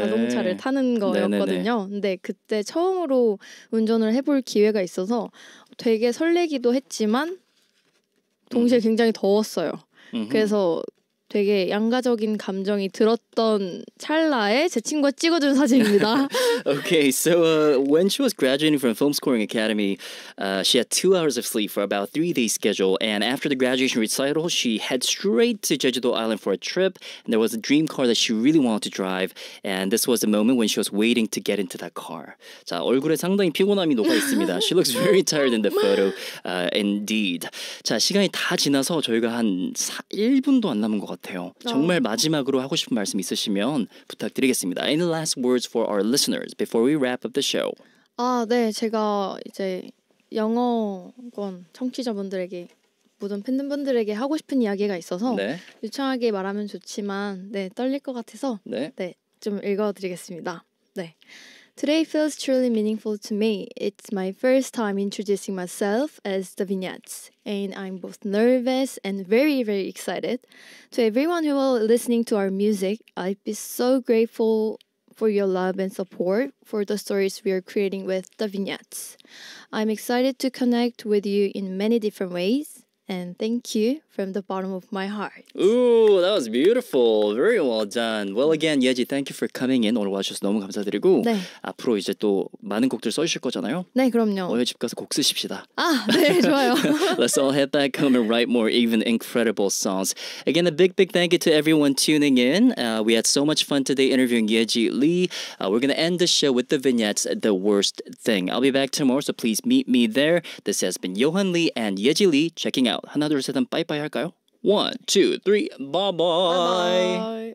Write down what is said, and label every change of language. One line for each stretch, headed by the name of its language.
Korean: 자동차를 타는 거였거든요. 네네네. 근데 그때 처음으로 운전을 해볼 기회가 있어서 되게 설레기도 했지만 동시에 굉장히 더웠어요. 그래서 되게 양가적인 감정이 들었던 찰나에 제 친구가 찍어준 사진입니다.
English: Okay, so when she was graduating from Film Scoring Academy, she had 2 hours of sleep for about 3 days schedule. And after the graduation recital, she head straight to Jeju-do Island for a trip. And there was a dream car that she really wanted to drive. And this was the moment when she was waiting to get into that car.
Korean: 자, 얼굴에 상당히 피곤함이 녹아 있습니다.
English: She looks very tired in the photo, indeed.
Korean: 자, 시간이 다 지나서 저희가 한 1분도 안 남은 것 같아요. 정말 마지막으로 하고 싶은 말씀 있으시면 부탁드리겠습니다.
English: Any last words for our listeners before we wrap up the show?
Korean: 네, 제가 이제 영어권 청취자분들에게 모든 팬분들에게 하고 싶은 이야기가 있어서 네. 유창하게 말하면 좋지만 네, 떨릴 것 같아서 네. 좀 읽어드리겠습니다. 네.
English: Today feels truly meaningful to me. It's my first time introducing myself as the Vignettes, and I'm both nervous and very, very excited. To everyone who are listening to our music, I'd be so grateful for your love and support for the stories we are creating with the Vignettes. I'm excited to connect with you in many different ways, and thank you from the bottom of my heart. Ooh, that was beautiful. Very well done. Well, again, 예지, thank you for coming in.
Korean: 오늘 와주셔서 너무 감사드리고 네. 앞으로 이제 또 많은 곡들 써주실 거잖아요. 네, 그럼요. 어여 집 가서 곡 쓰십시다. 네, 좋아요.
English: Let's all head back home and write more even incredible songs. Again, a big, big thank you to everyone tuning in. We had so much fun today interviewing Yeji Lee. We're going to end the show with the vignettes, The Worst Thing. I'll be back tomorrow, so please meet me there. This has been Johan Lee and Yeji Lee checking out.
Korean: 하나, 둘, 셋, 빠이빠이 할까요?
English: 1, 2, 3, bye-bye.